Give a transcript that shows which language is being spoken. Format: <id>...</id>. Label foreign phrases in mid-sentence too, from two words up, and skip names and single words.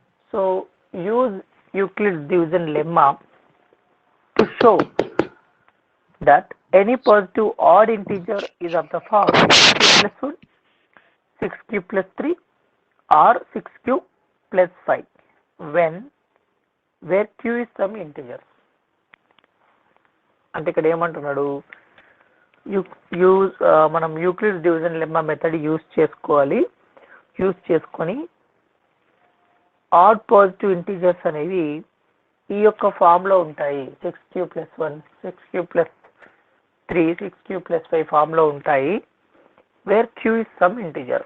<en>So use Euclid's division lemma to show that any positive odd integer is of the form 6q plus 1, 6q plus 3 or 6q plus 5 where q is some integer.</en> <te>అంటే ఇక్కడ ఏమంటున్నాడు, మనం</te> <en>Euclid's division lemma method use</en> <te>చేసుకొని</te> <en>odd positive integers</en> <te>అనేవి ఈ యొక్క ఫామ్లో ఉంటాయి.</te> <en>6q plus 1, 6q plus 3, 6q plus 5</en> <te>ఫామ్లో ఉంటాయి</te> <en>వేర్ q is some integer.</en>